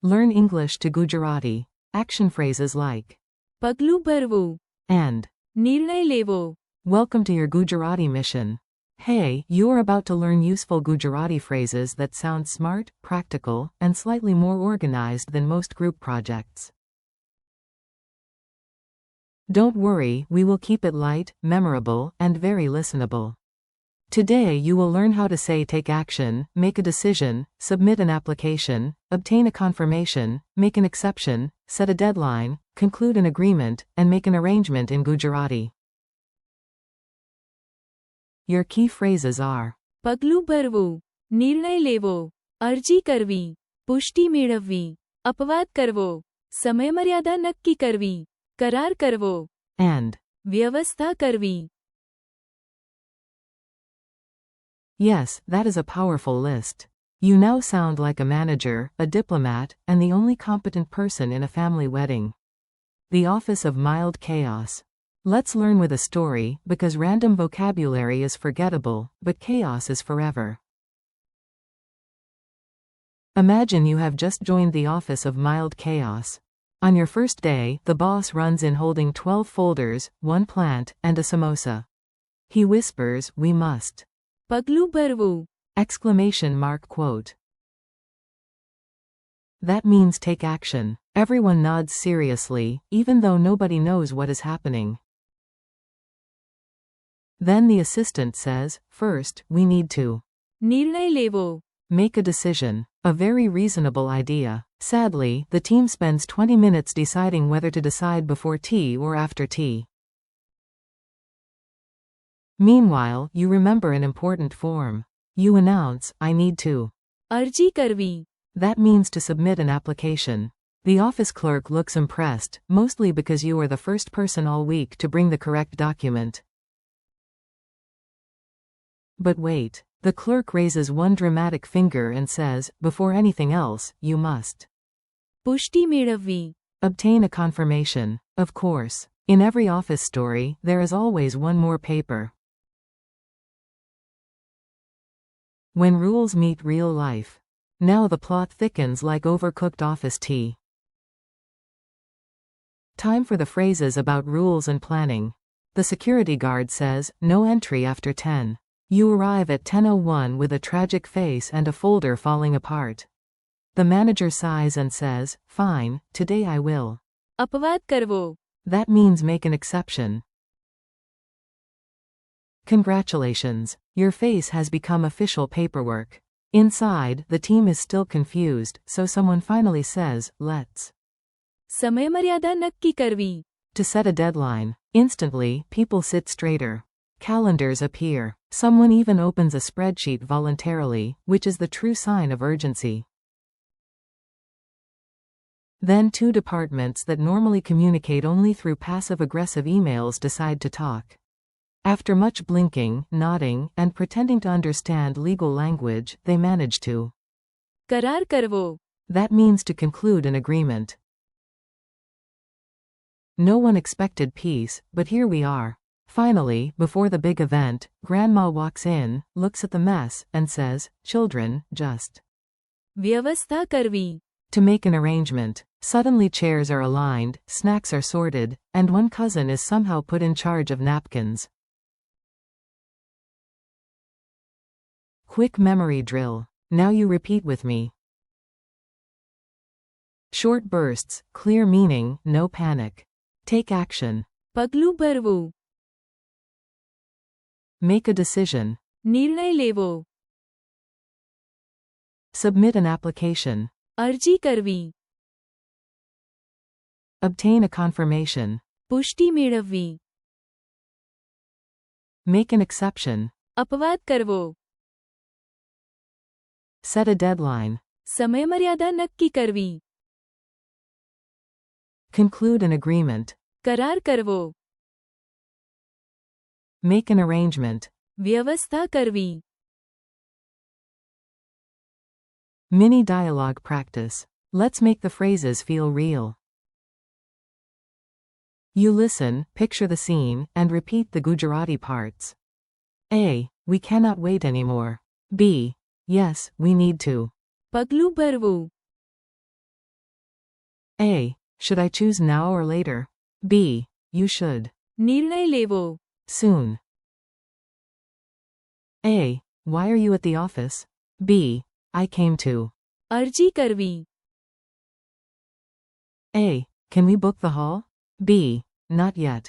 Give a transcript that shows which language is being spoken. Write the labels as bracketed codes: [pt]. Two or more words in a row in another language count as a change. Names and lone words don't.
[en] Learn English to Gujarati. Action phrases like [gu] પગલું ભરવું, [en] and. [gu] નિર્ણય લેવો. [en] Welcome to your Gujarati mission. Hey, you are about to learn useful Gujarati phrases that sound smart, practical, and slightly more organized than most group projects. Don't worry, we will keep it light, memorable, and very listenable. Today you will learn how to say take action, make a decision, submit an application, obtain a confirmation, make an exception, set a deadline, conclude an agreement, and make an arrangement in Gujarati. Your key phrases are [gu] પગલું ભરવું, નિર્ણય લેવો, અરજી કરવી, પુષ્ટિ મેળવવી, અપવાદ કરવો, સમયમર્યાદા નક્કી કરવી, કરાર કરવો, [en] and. [gu] વ્યવસ્થા કરવી. [en] Yes, that is a powerful list. You now sound like a manager, a diplomat, and the only competent person in a family wedding. The office of mild chaos. Let's learn with a story, because random vocabulary is forgettable, but chaos is forever. Imagine you have just joined the office of mild chaos. On your first day, the boss runs in holding 12 folders, 1 plant, and a samosa. He whispers, "We must." [gu] પગલું ભરવું, [en] Exclamation mark quote. That means take action. Everyone nods seriously, even though nobody knows what is happening. Then the assistant says, "First, we need to [gu] નિર્ણય લેવો, [en] make a decision." A very reasonable idea. Sadly, the team spends 20 minutes deciding whether to decide before tea or after tea. Meanwhile, you remember an important form. You announce, "I need to." [gu] અરજી કરવી, [en] That means to submit an application. The office clerk looks impressed, mostly because you are the first person all week to bring the correct document. But wait. The clerk raises one dramatic finger and says, "Before anything else, you must [gu] પુષ્ટિ મેળવવી, [en] obtain a confirmation." Of course. In every office story, there is always one more paper. When rules meet real life. Now the plot thickens like overcooked office tea. Time for the phrases about rules and planning. The security guard says, "No entry after 10. You arrive at 10:01 with a tragic face and a folder falling apart. The manager sighs and says, "Fine, today I will." [gu] અપવાદ કરવો, [en] That means make an exception. Congratulations. Your face has become official paperwork. Inside, the team is still confused, so someone finally says, "Let's." [gu] સમયમર્યાદા નક્કી કરવી, [en] To set a deadline. Instantly, people sit straighter. Calendars appear. Someone even opens a spreadsheet voluntarily, which is the true sign of urgency. Then two departments that normally communicate only through passive-aggressive emails decide to talk. After much blinking, nodding, and pretending to understand legal language, they manage to. [gu] કરાર કરવો, [en] That means to conclude an agreement. No one expected peace, but here we are. Finally, before the big event, Grandma walks in, looks at the mess, and says, "Children, just." [gu] વ્યવસ્થા કરવી, [en] To make an arrangement. Suddenly chairs are aligned, snacks are sorted, and one cousin is somehow put in charge of napkins. Quick memory drill. Now you repeat with me. Short bursts, clear meaning, no panic. Take action. [gu] પગલું ભરવું, [en] Make a decision. [gu] નિર્ણય લેવો, [en] Submit an application. [gu] અરજી કરવી, [en] Obtain a confirmation. [gu] પુષ્ટિ મેળવવી, [en] Make an exception. [gu] અપવાદ કરવો, [en] Set a deadline. [gu] સમયમર્યાદા નક્કી કરવી, [en] Conclude an agreement. [gu] કરાર કરવો, [en] Make an arrangement. [gu] વ્યવસ્થા કરવી. [en] Mini dialogue practice. Let's make the phrases feel real. You listen, picture the scene, and repeat the Gujarati parts. A. We cannot wait anymore. B. Yes, we need to. [gu] પગલું ભરવું, [en] A. Should I choose now or later? B. You should. [gu] નિર્ણય લેવો. [en] Soon. A. Why are you at the office? B. I came to. [gu] અરજી કરવી. [en] A. Can we book the hall? B. Not yet.